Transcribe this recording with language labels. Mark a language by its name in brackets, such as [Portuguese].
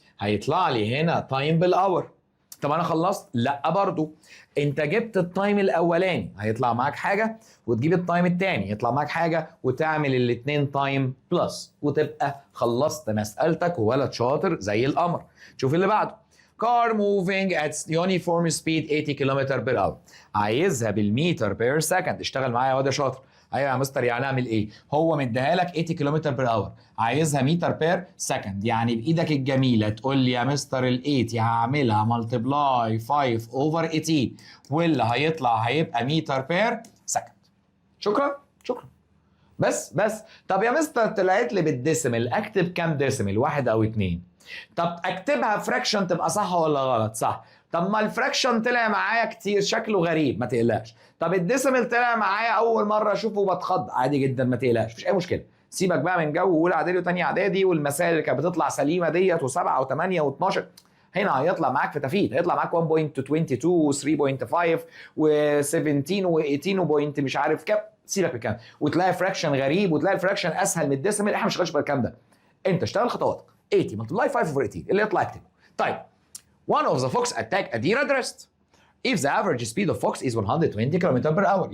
[Arabic] هيطلع لي هنا تايم بالاور. طب انا خلصت؟ لا برضو. انت جبت التايم الاولاني هيطلع معاك حاجه، وتجيب التايم الثاني يطلع معاك حاجه، وتعمل الاثنين تايم بلس، وتبقى خلصت مسالتك وولد شاطر زي القمر. شوف اللي بعده. [English] car moving at uniform speed 80 km per hour. [Arabic] عايزها بالمتر بير سكند. اشتغل معايا يا واد يا شاطر. ايوه يا مستر، يعني اعمل ايه؟ هو مديها لك 80 كيلومتر بير اور، عايزها متر بير سكند. يعني بايدك الجميله تقول لي يا مستر ال 80 هعملها ملتبلاي 5 اوفر 18، واللي هيطلع هيبقى متر بير سكند. شكرا شكرا. بس طب يا مستر طلعت لي بالديسيمل، اكتب كام ديسيمل؟ 1 أو 2؟ طب اكتبها فراكشن تبقى صح ولا غلط؟ صح. طب ما الفراكشن طلع معايا كتير شكله غريب، ما تقلقش. طب الديسيمال طلع معايا اول مره اشوفه بتخض، عادي جدا ما تقلقش، مفيش اي مشكله. سيبك بقى من جو اولى اعدادي وثانيه اعدادي والمسائل اللي كانت بتطلع سليمه ديت و7 و8 و12. هنا هيطلع معاك في تفيت، هيطلع معاك 1.22 و3.5 و17 و18 وبوينت مش عارف كام، سيبك من الكلام، وتلاقي فراكشن غريب وتلاقي الفراكشن اسهل من الديسيمال. احنا مش شغالين بالكلام ده، انت اشتغل خطواتك. 80 [English] multiply 5 over 18 [Arabic] اللي يطلع اكتبه. طيب [English] one of the fox attack a deer at rest if the average speed of fox is 120 km per hour.